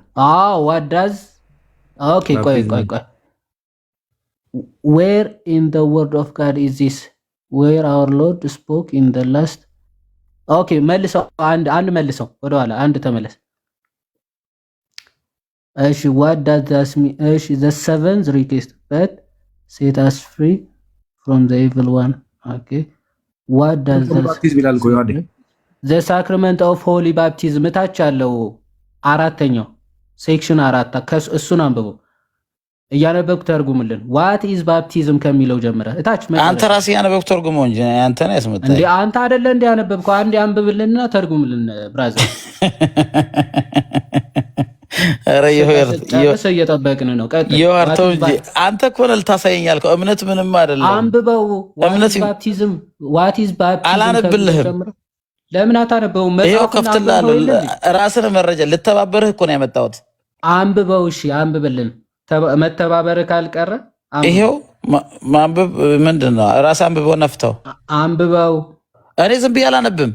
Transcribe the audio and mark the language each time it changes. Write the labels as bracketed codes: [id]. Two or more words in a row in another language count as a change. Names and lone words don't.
[en] ዋዳዝ ኦኬ። ቆይ where in the word of God is this where our Lord spoke in the last። ኦኬ [am] መልሰው፣ አንድ መልሰው፣ ወደኋላ አንድ ተመለስ። እሺ [en] what does that mean? እሺ the seventh request but set us free from the evil one. Okay, what does the sacrament of holy baptism [am] ታች ያለው አራተኛው ሴክሽን 4 እሱን አንብበው እያነበብኩ ተርጉምልን። [en] what is baptism [am] ከሚለው ጀምረ እታች አንተ ራስህ ያነበብኩ ተርጉመው እንጂ አንተ ነህ ያስመጣኝ እንዴ? አንተ አይደለ እንዴ ያነበብከው? አንዴ አንብብልንና ተርጉምልን ብራዘር። አረ እየጠበቅን ነው። አንተ እኮ ነህ ልታሳየኝ ያልከው። እምነት ምንም አይደለም። አንብበው። እምነት [en] ባፕቲዝም what is baptism [am] አላነብልህም። ለምን አታነበውም? ይሄው ከፍትልሃለሁ። ራስን መረጃ ልተባበርህ እኮ ነው ያመጣሁት። አንብበው። እሺ አንብብልን። መተባበር ካልቀረ ይሄው ማንበብ ምንድን ነው? ራስህ አንብበው ነፍተው አንብበው። እኔ ዝም ብዬ አላነብም።